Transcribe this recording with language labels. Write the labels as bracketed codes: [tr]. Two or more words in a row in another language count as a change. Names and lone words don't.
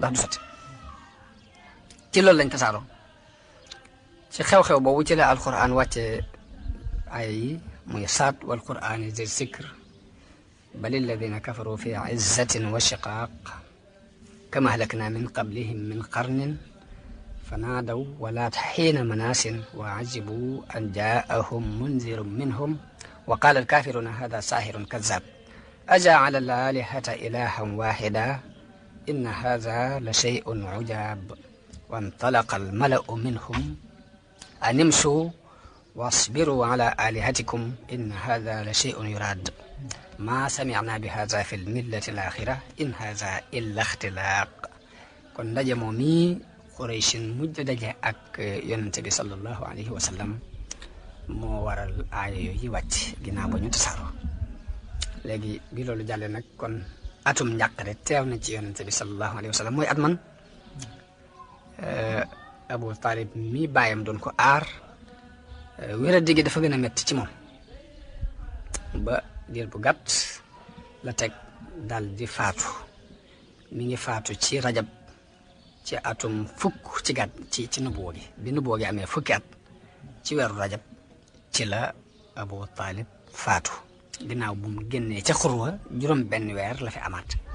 [wo] ndax du sotti ci loolu lañ tasaaroo ci xew-xew boobu ci la alquran wàcce ay yi muy saat [ar] والقرآن ذي الذكر بل الذين كفروا في عزة وشقاق كم أهلكنا من قبلهم من قرن فنادوا ولا حين مناس وعجبوا أن جاءهم منذر منهم وقال الكافرون هذا ساحر كذاب أجعل الآلهة إلها واحدا إن هذا لشيء عجاب وانطلق الملأ منهم أن امشوا واصبروا على آلهتكم إن هذا لشيء يراد ما سمعنا بهذا في الملة الآخرة إن هذا إلا اختلاق [wo] كن نجمومي Qurayshin mujj daje ak yonent bi [ar] صلى الله عليه وسلم [wo] moo waral aaya yooyu wàcc ginnaaw ba ñu tasaaroo léegi bi loolu jàllee nag kon atum njàqare teew na ci yonent bi [ar] صلى الله عليه وسلم [wo] mooy at man Abu Talib mi bàyyam doon ko aar wéra diggi dafa gën a metti ci moom ba diir bu gàtt la teg dal di faatu mi ngi faatu ci rajab ci atum fukk ci gàtt ci nubuwa gi bi nubuwa gi amee fukki at ci weeru rajab ci la Abu Talib faatu ginnaaw bu mu génnee ca xurwa juróom benn weer la fi amaat